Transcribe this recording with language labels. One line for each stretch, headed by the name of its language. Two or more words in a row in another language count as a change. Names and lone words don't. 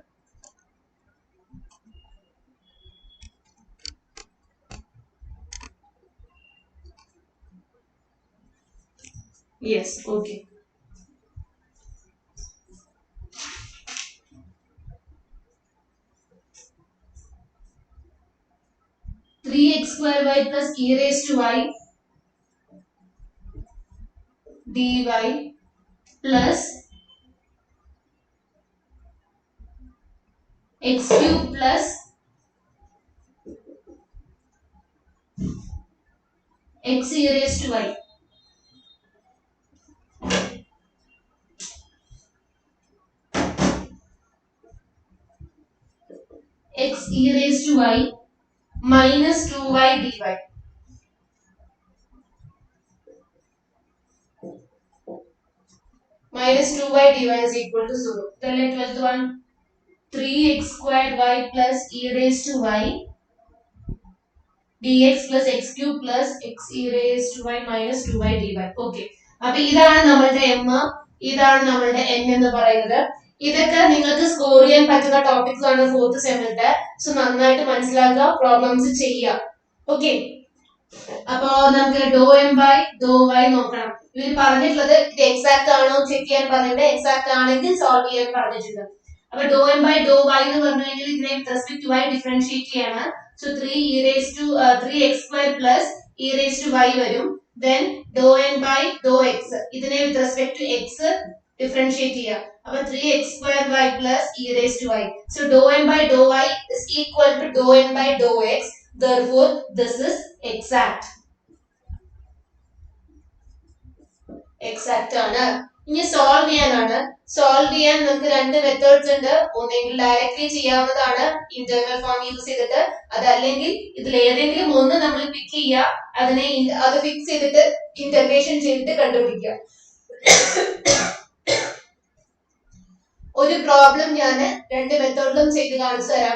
English: Yes. Okay. three x square y plus e raise to y dy പ്ലസ് x cube plus x e raised to y. X e raised to y minus 2y dy. Minus 2y dy is equal to 0. Then let 12th one. 3x squared y plus e raised to y dx plus x cube plus x e raised to y minus 2y dy. Okay.
Malayalam: അപ്പോൾ ഇതാണ് നമ്മളുടെ m, ഇതാണ് നമ്മളുടെ n എന്ന് പറയുന്നത്. ഇതൊക്കെ നിങ്ങൾക്ക് സ്കോർ ചെയ്യാൻ പറ്റുന്ന ടോപ്പിക്സ് ആണ് ഫോർത്ത് സെമിലത്തെ. സോ നന്നായിട്ട് മനസ്സിലാക്കുക, പ്രോബ്ലംസ് ചെയ്യുക. ഓക്കെ. അപ്പോ നമുക്ക്
English: dou m by dou y
Malayalam: നോക്കണം. ഇവർ പറഞ്ഞിട്ടുള്ളത് ഇത് എക്സാക്ട് ആണോ ചെക്ക് ചെയ്യാൻ പറഞ്ഞിട്ട് എക്സാക്ട് ആണെങ്കിൽ സോൾവ് ചെയ്യാൻ പറഞ്ഞിട്ടുണ്ട്. അപ്പോൾ
English: dou m by dou y
Malayalam: എന്ന് പറഞ്ഞു കഴിഞ്ഞാൽ ഇതിനെ
English: respect to y differentiate
Malayalam: ചെയ്യാണ്.
English: സോ 3x square plus e raised to y വരും. Then dou n by dou x ഇതിനെ with respect to x differentiate ചെയ്യുക. അപ്പോൾ 3x square y plus e raised to y. So dou n by dou y is equal to dou n by dou x. Therefore this is exact.
Malayalam: Exact ആണ്. ഇനി സോൾവ് ചെയ്യാനാണ്. സോൾവ് ചെയ്യാൻ നമുക്ക് രണ്ട് മെത്തേഡ്സ് ഉണ്ട്. ഒന്നെങ്കിൽ ഡയറക്റ്റ്ലി ചെയ്യാവുന്നതാണ്
English: integral form use
Malayalam: ചെയ്തിട്ട്, അതല്ലെങ്കിൽ ഇതിൽ ഏതെങ്കിലും ഒന്ന് നമ്മൾ പിക്ക് ചെയ്യുക, അത് ഫിക്സ് ചെയ്തിട്ട് ഇന്റഗ്രേഷൻ ചെയ്തിട്ട് കണ്ടുപിടിക്കുക. ഒരു പ്രോബ്ലം ഞാൻ രണ്ട് മെത്തേഡിലും ചെയ്ത് കാണിച്ചു തരാം.